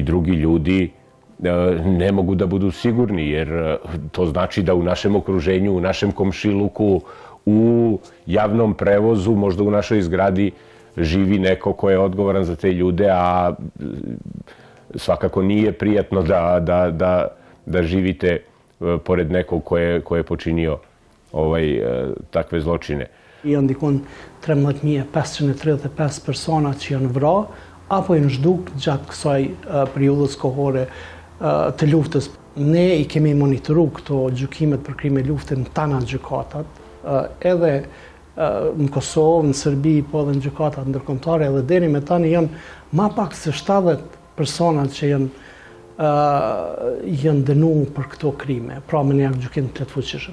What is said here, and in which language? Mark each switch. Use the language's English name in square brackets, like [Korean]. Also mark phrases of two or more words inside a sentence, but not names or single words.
[Serbian] drugi ljudi ne mogu da budu sigurni, jer to znači da u našem okruženju, u našem komšiluku, u javnom prevozu, možda u našoj zgradi živi neko ko je odgovoran za te ljude, a svakako nije prijatno da živite pored nekog ko je počinio takve zločine. [Albanian] Janë dikon 13.535 persona që janë vrarë apo janë zhduk gjatë kësaj periudhës kohore të luftës. Ne i kemi monitoru këto gjykimet për krime lufte në tana gjykatat, edhe në Kosovë, në Serbi, po edhe në gjykatat ndërkombëtare, edhe deri me tani janë ma pak se 70 personat që janë dënuar për këto krime, pra me një gjykim të fuqishëm.